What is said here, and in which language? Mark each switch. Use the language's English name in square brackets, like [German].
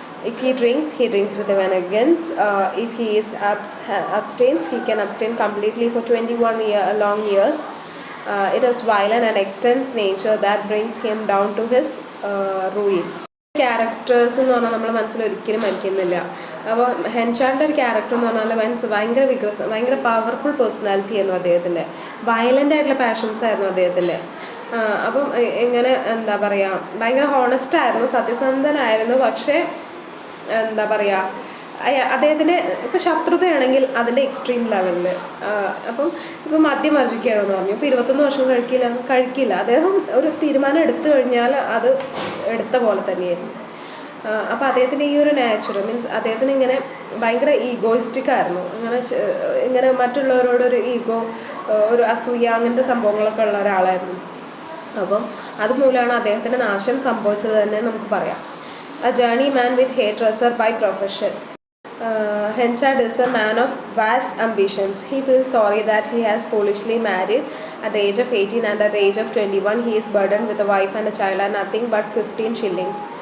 [English] If he drinks with vengeance. If he abstains, he can abstain completely for 21 long years. It is violent and extends nature that brings him down to his ruin. [Malayalam] Characters എന്ന് പറഞ്ഞാൽ നമ്മുടെ മനസ്സിൽ ഒരിക്കലും മരിക്കുന്നില്ല. അപ്പോൾ ഹെൻചാർഡിൻ്റെ ഒരു character എന്ന് പറഞ്ഞാൽ ഭയങ്കര ഭയങ്കര പവർഫുൾ പേഴ്സണാലിറ്റി ആയിരുന്നു അദ്ദേഹത്തിൻ്റെ. വയലൻ്റ് ആയിട്ടുള്ള പാഷൻസ് ആയിരുന്നു അദ്ദേഹത്തിൻ്റെ. അപ്പം ഇങ്ങനെ എന്താ പറയുക, ഭയങ്കര ഹോണസ്റ്റ് ആയിരുന്നു, സത്യസന്ധനായിരുന്നു. പക്ഷേ എന്താ പറയുക, അദ്ദേഹത്തിന് ഇപ്പോൾ ശത്രുതയാണെങ്കിൽ അതിൻ്റെ എക്സ്ട്രീം ലെവലിൽ. ഇപ്പം മദ്യം വർജിക്കുകയാണെന്ന് പറഞ്ഞു. ഇപ്പോൾ 21 വർഷം കഴിക്കില്ല. അദ്ദേഹം ഒരു തീരുമാനം എടുത്തു കഴിഞ്ഞാൽ അത് എടുത്ത പോലെ തന്നെയായിരുന്നു. അപ്പോൾ അദ്ദേഹത്തിൻ്റെ ഈ ഒരു നാച്ചർ മീൻസ് അദ്ദേഹത്തിന് ഇങ്ങനെ ഭയങ്കര ഈഗോയിസ്റ്റിക് ആയിരുന്നു. ഇങ്ങനെ മറ്റുള്ളവരോടൊരു ഈഗോ, ഒരു അസൂയ, അങ്ങനത്തെ സംഭവങ്ങളൊക്കെ ഉള്ള ഒരാളായിരുന്നു. അപ്പം അതുമൂലമാണ് അദ്ദേഹത്തിൻ്റെ നാശം സംഭവിച്ചത് തന്നെ നമുക്ക് പറയാം. [English] A journeyman with hairdresser by profession. Henchard is a man of vast ambitions. He feels sorry that he has foolishly married at the age of 18, and at the age of 21 he is burdened with a wife and a child and nothing but 15 shillings.